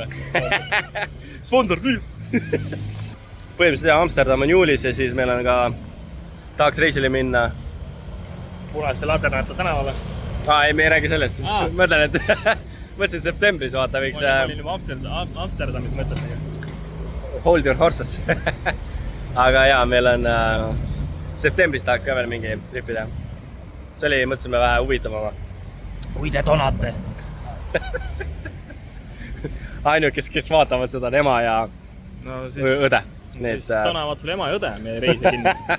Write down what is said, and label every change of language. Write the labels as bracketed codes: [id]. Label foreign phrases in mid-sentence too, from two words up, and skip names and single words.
[en] Sponsor, please! [et] Põhimõtteliselt Amsterdam on juulis ja siis meil on ka... Tahaks reisile minna. Punaste laternate tänavale. Ei, me ei räägi sellest. Mõtlen, et... Mõtlesin septembris, vaata, võiks... Ma olin juba Amsterdamis mõtlemegi. [en] Hold your horses. [et] Aga jaa, meil on... Septembris tahaks ka veel mingi tripi teha. See oli, mõtlesime vähe huvitavama. Kui te donate. Ainult, kes vaatavad seda on ema ja õde. Siis donavad sul ema ja õde meie reisi kinni.